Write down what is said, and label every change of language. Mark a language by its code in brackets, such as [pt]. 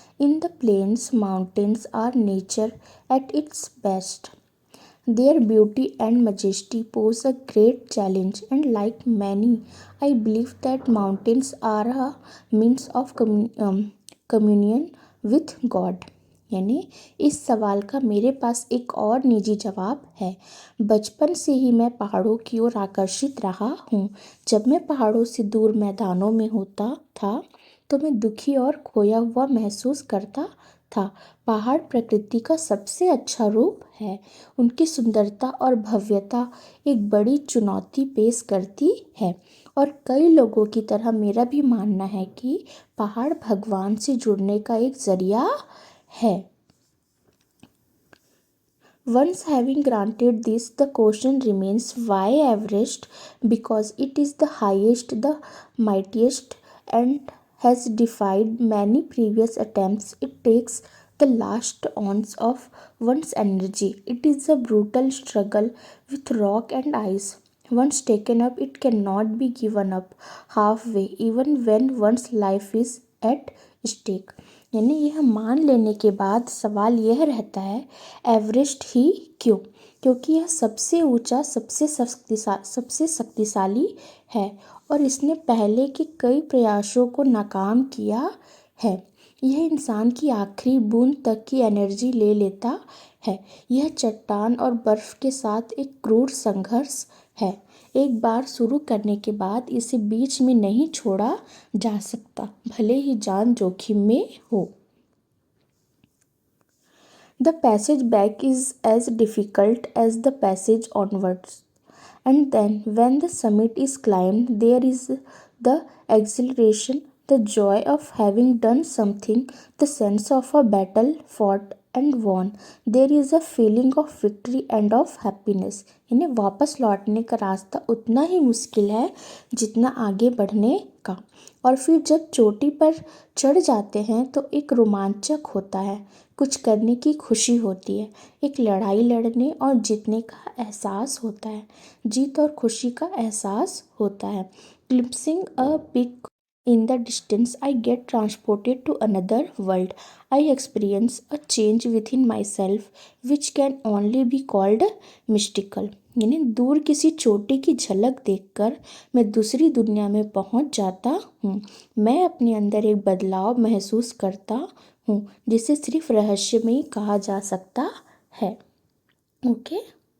[en] In the plains, mountains are nature at its best. Their beauty and majesty pose a great challenge, and like many, I believe that mountains are a means of communion with God. [hi] यानी इस सवाल का मेरे पास एक और निजी जवाब है। बचपन से ही मैं पहाड़ों की ओर आकर्षित रहा हूँ। जब मैं पहाड़ों से दूर मैदानों में होता था तो मैं दुखी और खोया हुआ महसूस करता था। पहाड़ प्रकृति का सबसे अच्छा रूप है। उनकी सुंदरता और भव्यता एक बड़ी चुनौती पेश करती है, और कई लोगों की तरह मेरा भी मानना है कि पहाड़ भगवान से जुड़ने का एक जरिया है। [en] Once having granted this, the question remains, why Everest? Because it is the highest, the mightiest, and has defied many previous attempts. It takes the last ounce of one's energy. It is a brutal struggle with rock and ice. Once taken up, it cannot be given up halfway, even when one's life is at stake. [hi] यानी यह मान लेने के बाद सवाल यह रहता है, एवरेस्ट ही क्यों? क्योंकि यह सबसे ऊंचा, सबसे शक्तिशाली है और इसने पहले के कई प्रयासों को नाकाम किया है। यह इंसान की आखिरी बूंद तक की एनर्जी ले लेता है। यह चट्टान और बर्फ के साथ एक क्रूर संघर्ष है। एक बार शुरू करने के बाद इसे बीच में नहीं छोड़ा जा सकता, भले ही जान जोखिम में हो। [en] The passage back is as difficult as the passage onwards. And then, when the summit is climbed, there is the exhilaration, the joy of having done something, the sense of a battle fought and won. There is a feeling of victory and of happiness. [hi] यानी वापस लौटने का रास्ता उतना ही मुश्किल है जितना आगे बढ़ने का, और फिर जब चोटी पर चढ़ जाते हैं तो एक रोमांचक होता है, कुछ करने की खुशी होती है, एक लड़ाई लड़ने और जीतने का एहसास होता है, जीत और खुशी का एहसास होता है। [en] Glimpsing a peak in the distance, I get transported to another world. I experience a change within myself which can only be called mystical. [hi] यानी दूर किसी चोटी की झलक देखकर मैं दूसरी दुनिया में पहुंच जाता हूँ। मैं अपने अंदर एक बदलाव महसूस करता हूँ जिसे सिर्फ रहस्यमयी कहा जा सकता है। ओके।